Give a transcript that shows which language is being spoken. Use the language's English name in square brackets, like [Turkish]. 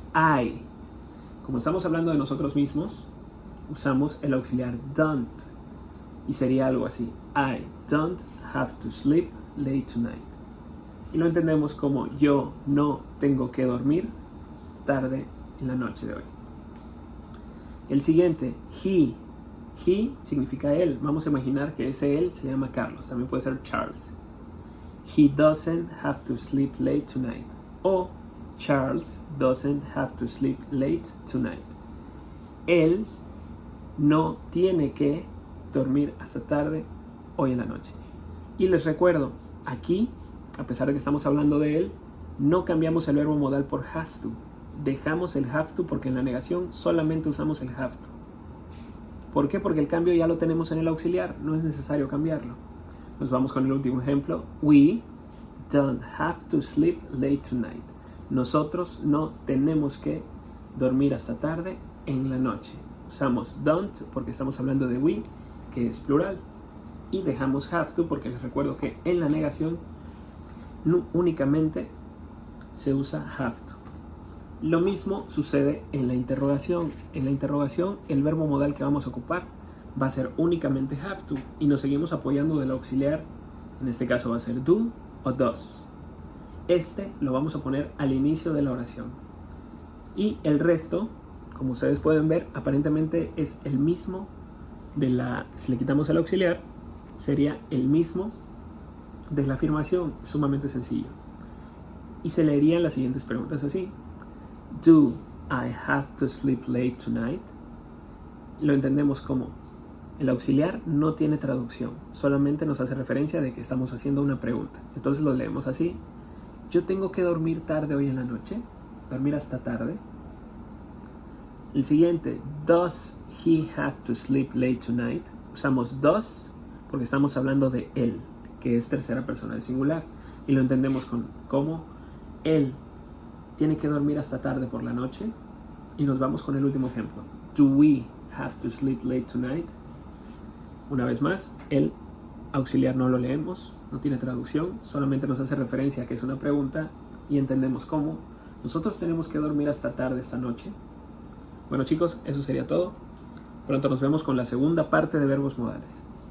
[Spanish] I. Como estamos hablando de nosotros mismos, usamos el auxiliar don't y sería algo así: [English] I don't have to sleep late tonight. [Spanish] Y lo entendemos como yo no tengo que dormir tarde en la noche de hoy. El siguiente, he. He significa él. Vamos a imaginar que ese él se llama Carlos. También puede ser Charles. [English] He doesn't have to sleep late tonight. O Charles doesn't have to sleep late tonight. [Spanish] Él no tiene que dormir hasta tarde hoy en la noche. Y les recuerdo, aquí, a pesar de que estamos hablando de él, no cambiamos el verbo modal por has to. Dejamos el have to porque en la negación solamente usamos el have to. ¿Por qué? Porque el cambio ya lo tenemos en el auxiliar, no es necesario cambiarlo. Nos vamos con el último ejemplo. [English] We don't have to sleep late tonight. [Spanish] Nosotros no tenemos que dormir hasta tarde en la noche. Usamos don't porque estamos hablando de we, que es plural. Y dejamos have to porque les recuerdo que en la negación únicamente se usa have to. Lo mismo sucede en la interrogación. En la interrogación el verbo modal que vamos a ocupar va a ser únicamente have to y nos seguimos apoyando del auxiliar. En este caso va a ser do o does. Este lo vamos a poner al inicio de la oración. Y el resto, como ustedes pueden ver, aparentemente es el mismo si le quitamos el auxiliar, sería el mismo de la afirmación, sumamente sencillo. Y se leerían las siguientes preguntas así. [English] Do I have to sleep late tonight? [Spanish] Lo entendemos como el auxiliar no tiene traducción, solamente nos hace referencia de que estamos haciendo una pregunta. Entonces lo leemos así. Yo tengo que dormir tarde hoy en la noche, dormir hasta tarde. El siguiente, [English] does he have to sleep late tonight? [Spanish] Usamos does porque estamos hablando de él, que es tercera persona del singular, y lo entendemos como él tiene que dormir hasta tarde por la noche. Y nos vamos con el último ejemplo. [English] Do we have to sleep late tonight? [Spanish] Una vez más, el auxiliar no lo leemos, no tiene traducción, solamente nos hace referencia a que es una pregunta y entendemos cómo nosotros tenemos que dormir hasta tarde esta noche. Bueno chicos, eso sería todo. Pronto nos vemos con la segunda parte de verbos modales.